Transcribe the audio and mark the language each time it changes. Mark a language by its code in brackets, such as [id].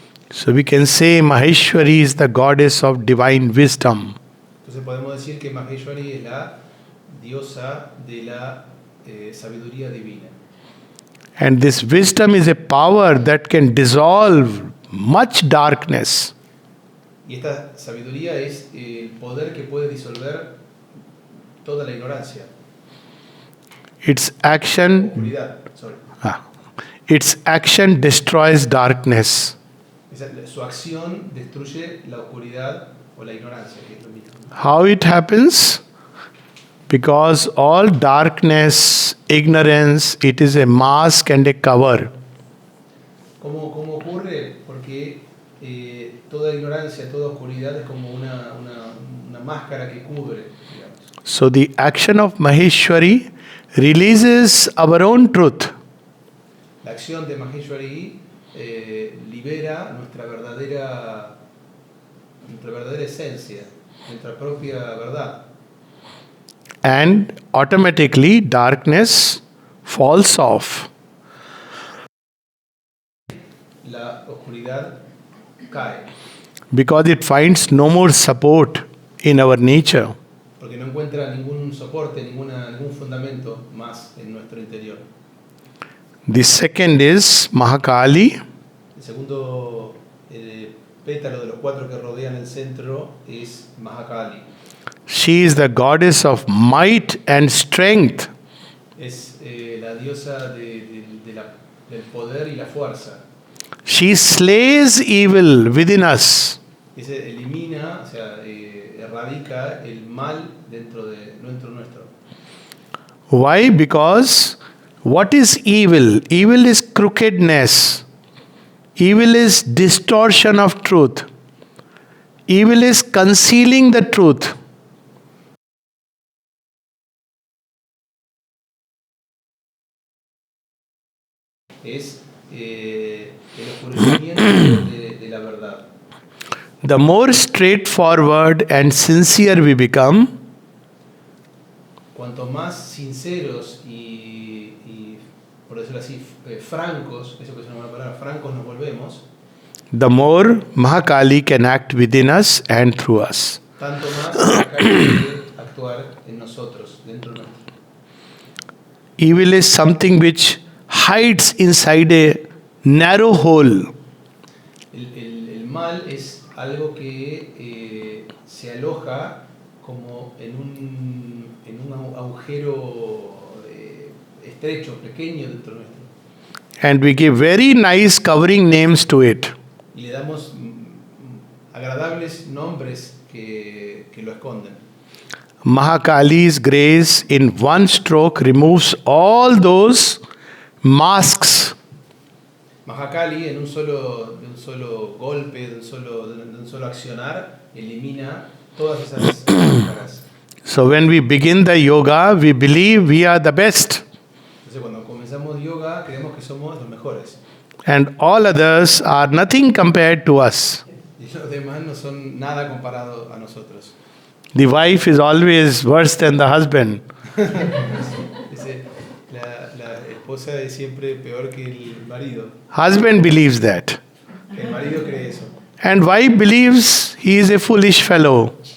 [en] So we can say Maheshwari is the goddess of divine wisdom. [es] Entonces podemos decir que Maheshwari es la diosa de la sabiduría divina. [en] And this wisdom is a power that can dissolve much darkness. [es] Y esta sabiduría es el poder que puede disolver toda la ignorancia. [en] Its action, [es] oscuridad, [en] sorry. its action destroys darkness. [es] Su acción destruye la oscuridad o la ignorancia, que es lo mismo. [en] How it happens? Because all darkness, ignorance, it is a mask and a cover. [es] ¿Cómo ocurre? Porque toda ignorancia, toda oscuridad es como una máscara que cubre, digamos. [en] So the action of Maheshwari releases our own truth. [es] La acción de Maheshwari libera nuestra verdadera esencia, nuestra propia verdad. [en] And automatically darkness falls off. [es] La oscuridad cae. [en] Because it finds no more support in our nature. [es] Porque no encuentra ningún soporte, ningún fundamento más en nuestro interior. [en] The second is Mahakali. [es] El segundo pétalo de los 4 que rodean el centro es Mahakali. [en] She is the goddess of might and strength. [es] Es la diosa del poder y la fuerza. [en] She slays evil within us. [es] Elimina, o sea, erradica el mal dentro nuestro. [en] Why? Because what is evil? Evil is crookedness. Evil is distortion of truth. Evil is concealing the truth. [es] Es el oscurecimiento de la verdad. [en] The more straightforward and sincere we become, [es] cuanto más sinceros y por decirlo así, francos, eso que es una buena palabra, francos nos volvemos, [en] the more Mahakali can act within us and through us. [es] tanto más Mahakali puede actuar en nosotros, dentro de nosotros. [en] Evil is something which hides inside a narrow hole. [es] El mal es algo que se aloja como en un agujero estrecho, pequeño dentro nuestro. [en] And we give very nice covering names to it. [es] Y le damos agradables nombres que lo esconden. [en] Mahakali's grace in one stroke removes all those masks. [es] Mahakali de un solo golpe, de un solo accionar, elimina todas esas máscaras. [en] So when we begin the yoga, we believe we are the best. [es] Entonces cuando comenzamos yoga, creemos que somos los mejores. [en] And all others are nothing compared to us. [es] Y los demás no son nada comparado a nosotros. [en] The wife is always worse than the husband. [es] Dice, la esposa es siempre peor que el marido. [en] Husband believes that. [es] El marido cree eso. [en] And wife believes he is a foolish fellow.